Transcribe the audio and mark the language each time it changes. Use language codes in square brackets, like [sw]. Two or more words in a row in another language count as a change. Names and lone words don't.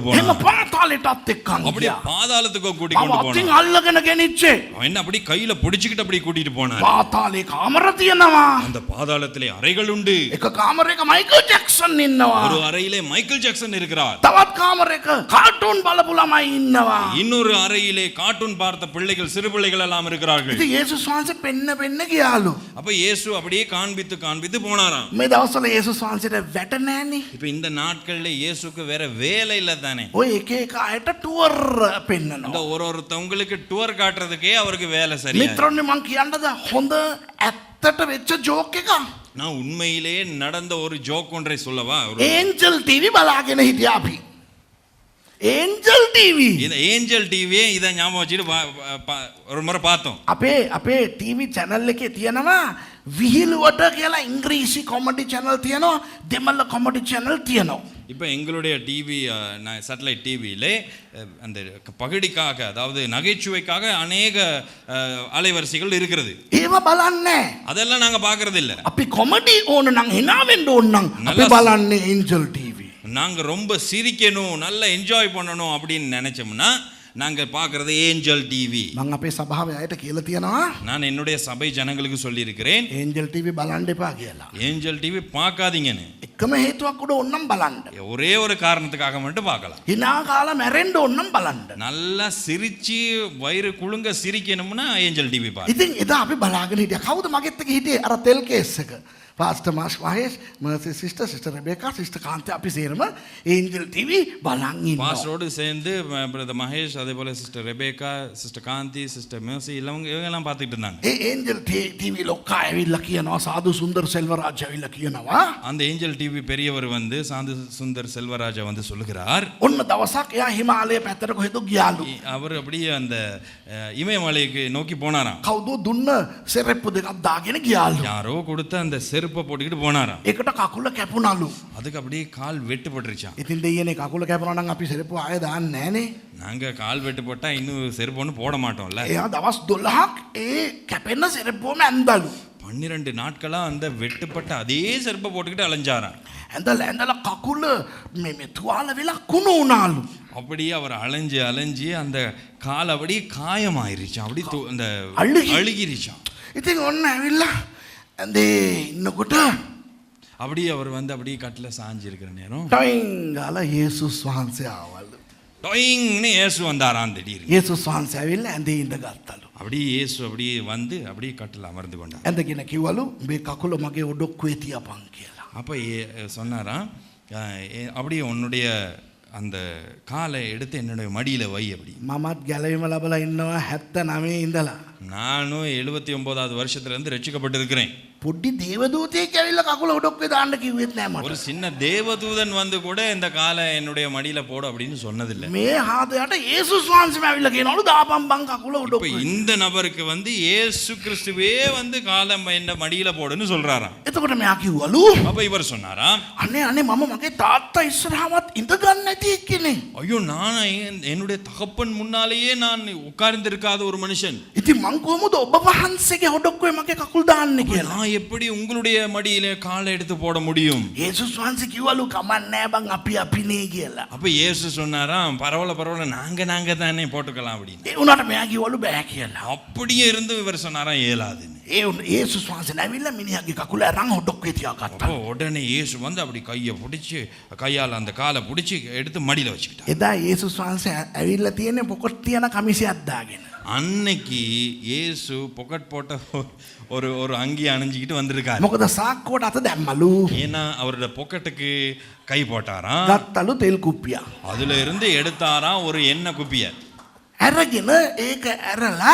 [si] එහෙම [ta] போனார். [si] පාතාලයටත් එක්කන් [ta] அப்படியே [si] ගියා. [ta] பாதாளத்துக்கு கூட்டி கொண்டு [si] අතින් [ta] போனார். [si] අල්ලගෙන ගෙනිච්චේ. [ta] அவன் என்ன அப்படி கையில பிடிச்சிக்கிட்டு அப்படி கூட்டிட்டு போனார். [si] පාතාලේ කාමර තියෙනවා. [ta] அந்த பாதாளத்திலே அறைகள் உண்டு. [si] එක කාමරයක මයිකල් ජැක්සන් ඉන්නවා. [ta] ஒரு அறையிலே மைக்கேல் ஜாக்சன் இருக்கிறார். [si] තවත් කාමරයක කාටුන් බලපු ළමයි ඉන්නවා. [ta] இன்னொரு அறையிலே கார்ட்டூன் பார்த்த பிள்ளைகள், சிறு பிள்ளைகள் எல்லாம் இருக்கிறார்கள். [si] ඉතින් යේසුස් වහන්සේ පෙන්න ගියාලු. [ta] அப்ப இயேசு அப்படியே காண்பித்து போனாராம். [si] මේ දවස්වල යේසුස් වහන්සේට වැට නැහනේ. [ta] இப்ப இந்த நாட்கள்ல இயேசுக்கு வேற வேலை இல்ல தானே. [si] ඔය එක එක අයට ටුවර් පෙන්නනවා. [ta] இந்த ஒருத்தவங்களுக்கு டூர் காட்டுறதுக்கே அவருக்கு வேலை சரியா. [si] මිත්‍රෝනේ මං කියන්නද හොඳ ඇත්තට වෙච්ච ජෝක් එකක්. [ta] நான் உண்மையிலே நடந்த ஒரு ஜோக் ஒன்றை சொல்லவா? [si] ඒන්ජල් ටීවී බලාගෙන හිටියා අපි. ඒන්ජල් ටීවී. [ta] இந்த ஏஞ்சல் டிவியே இத ஞாபகம் வச்சிட்டு ஒரு முறை பார்த்தோம். [si] අපේ ටීවී channel එකේ තියෙනවා විහිළුවට කියලා ඉංග්‍රීසි කොමඩි channel තියෙනවා, දෙමළ කොමඩි channel තියෙනවා. [ta] இப்போ எங்களுடைய டிவி சேட்டலைட் டிவியிலே அந்த பகடிக்காக, அதாவது நகைச்சுவைக்காக அநேக அலைவரிசைகள் இருக்கிறது. [si] ඒව බලන්නේ. [ta] அதெல்லாம் நாங்க பார்க்கறது இல்ல. [si] අපි කොමඩි ඕන නම් hina වෙන්න ඕන නම් අපි බලන්නේ ඒන්ජල් ටීවී. [ta] நாங்க ரொம்ப சிரிக்கணும், நல்லா என்ஜாய் பண்ணணும் அப்படின்னு நினைச்சோம்னா நாங்க பார்க்கறது ஏஞ்சல் டிவி. [si] මම අපේ සභාවේ අයට කියලා තියෙනවා [ta] நான் என்னுடைய சபை ஜனங்களுக்கு சொல்லி இருக்கிறேன், [si] ඒන්ජල් ටීවී බලන්න එපා කියලා. [ta] ஏஞ்சல் டிவி பார்க்காதீங்கன்னு. [si] එකම හේතුවක් උඩ ඕන නම් බලන්න. [ta] ஒரே ஒரு காரணத்துக்காக மட்டும் பார்க்கலாம். [si] hina කාලා මැරෙන්න ඕන නම් බලන්න. [ta] நல்லா சிரிச்சு வயிறு குலுங்க சிரிக்கணும்னா ஏஞ்சல் டிவி பாருங்க. [si] ඉතින් එදා අපි බලාගෙන හිටියා. කවුද මගෙත් එක්ක හිටියේ අර තෙල් කේස් එක? පාස්ටර් මාස් මහේෂ්, මර්සි සිස්ටර් රෙබේකා, සිස්ටර් කාන්ති අපි සේරම ඒන්ජල් ටීවී බලන් ඉන්නවා. [ta] பாஸ்டரோடு சேர்ந்து பிரதர் மகேஷ், அதே போல சிஸ்டர் ரெபேக்கா, சிஸ்டர் காந்தி, சிஸ்டர் மேர்சி இவங்க எல்லாம் பார்த்துட்டு இருந்தாங்க. [si] ඒ ඒන්ජල් ටීවී ලොක්කා ඇවිල්ලා කියනවා, සාදු සුන්දර සෙල්වරාජ් ඇවිල්ලා කියනවා. [ta] அந்த ஏஞ்சல் டிவி பெரியவர் வந்து சாந்து சுந்தர் செல்வராஜா வந்து சொல்லுகிறார். [si] ඔන්න දවසක් එයා හිමාලය පැත්තට කොහෙද ගියාලු. [ta] அவர் அப்படியே அந்த இமயமலைக்கு நோக்கி போனாராம். [si] කවුද දුන්න සෙරෙප්පු දෙකක් දාගෙන ගියාලු. [ta] யாரோ கொடுத்த அந்த செருப்பு செருப்பை போட்டுக்கிட்டு போனாராம். [si] ඒකට කකුල කැපුණලු. [ta] அதுக்கு அப்படியே கால் வெட்டுப்பட்டுருச்சான். [si] ඉතින් දෙයියනේ කකුල කැපුණා නම් අපි සෙරප්පු ආයෙ දාන්නේ නැහනේ. [ta] நாங்க கால் வெட்டு போட்டா இன்னும் செருப்பு ஒன்று போட மாட்டோம்ல. [si] එයා දවස් 12ක් ඒ කැපෙන සෙරප්පුවම ඇඳලු. [ta] 12 நாட்களா அந்த வெட்டுப்பட்ட அதே செருப்பை போட்டுக்கிட்டு அலைஞ்சாராம். [si] ඇඳලා කකුල මේ තුවාල වෙලා කුණු වුණාලු. [ta] அப்படியே அவர் அலைஞ்சு அலைஞ்சு அந்த கால் அப்படியே காயமாயிருச்சான். அப்படி அந்த அழுகிருச்சான். [si] ඉතින් ඔන්න ඇවිල්ලා ඇඳේ ඉන්නකොට [ta] அப்படியே அவர் வந்து அப்படியே கட்டில் சாஞ்சு இருக்கிற நேரம் [si] ටයින් ගාලා යේසුස් වහන්සේ ආවලු. [ta] டொயிங்னு இயேசு வந்தாராம் திடீர்னு. [si] යේසුස් වහන්සේ ඇවිල්ලා ඇඳේ ඉඳගත්තලු. [ta] அப்படியே இயேசு அப்படியே வந்து அப்படியே கட்டில் அமர்ந்து கொண்டார். [si] ඇඳගෙන කිව්වලු මේ කකුල මගේ ඔඩොක්කුවේ තියපන් කියලා. [ta] அப்போ சொன்னாராம், அப்படியே உன்னுடைய அந்த காலை எடுத்து என்னுடைய மடியில் வை அப்படி. [si] මමත් ගැලවීම ලැබලා ඉන්නවා 79 ඉඳලා. [ta] நானும் 79வது வருஷத்துலேருந்து ரட்சிக்கப்பட்டிருக்கிறேன். [si] පොඩි දේවදූතයෙක් ඇවිල්ලා කකුල ඔඩොක්කුවේ දාන්න කිව්වෙත් නෑ මට. [ta] ஒரு சின்ன தேவதூதன் வந்து கூட இந்த காலை என்னுடைய மடியில் போடு அப்படின்னு சொன்னதில்லை. [si] මේ හාදයට යේසුස් වහන්සේම ඇවිල්ලා කියනවලු දාපන් බං කකුල [ta] இப்போ [si] ඔඩොක්කුවේ. [ta] இந்த நபருக்கு வந்து இயேசு கிறிஸ்துவே வந்து காலை என்ன மடியில் போடுன்னு சொல்றாராம். [si] එතකොට මෙයා කිව්වලු [ta] அப்போ இவர் சொன்னாராம், [si] අනේ මම මගේ තාත්තා ඉස්සරහවත් ඉඳ ගන්න නැති එක්කනේ. [ta] ஐயோ நான் என்னுடைய தகப்பன் முன்னாலேயே நான் உட்கார்ந்திருக்காத ஒரு மனுஷன். [si] ඉතින් මං කොහොමද ඔබ වහන්සේගේ ඔඩොක්කුවේ මගේ කකුල් දාන්නේ කියලා. [ta] நான் எப்படி உங்களுடைய மடியிலே காலை எடுத்து போட முடியும்? [si] යේසුස් වහන්සේ කිව්වලු කමක් නෑ බං අපිනේ කියලා. [ta] அப்ப இயேசு சொன்னாராம், பரவாயில்ல நாங்க தானே போட்டுக்கலாம் அப்படின்னு. [si] ඒ උනාට මෙයා කිව්වලු බෑ කියලා. [ta] அப்படியே இருந்து இவர் சொன்னாராம் ஏலாதுன்னு. [si] යේසුස් වහන්සේ නැවිල්ලා මිනිහාගේ කකුල අරන් ඔඩොක්කුවේ තියාගත්තා. [ta] அப்போ உடனே இயேசு வந்து அப்படி கையை பிடிச்சி கையால் அந்த காலை பிடிச்சி எடுத்து மடியில் வச்சுக்கிட்டார். [si] එදා යේසුස් වහන්සේ ඇවිල්ලා තියෙන්නේ පොකට් තියන කමිසයක් දාගෙන. [ta] அன்னைக்கு இயேசு பொக்கெட் போட்ட ஒரு அங்கி அணிஞ்சிக்கிட்டு வந்திருக்காரு. [si] මොකද සාක්කුවට අත දැම්මලු. [ta] ஏன்னா அவரோட பொக்கெட்டுக்கு கை போட்டாராம். [si] ගත්තලු තෙල් කුප්පිය. [ta] அதுல இருந்து எடுத்தாராம் ஒரு எண்ணெய் குப்பிய. [si] අරගෙන ඒක ඇරලා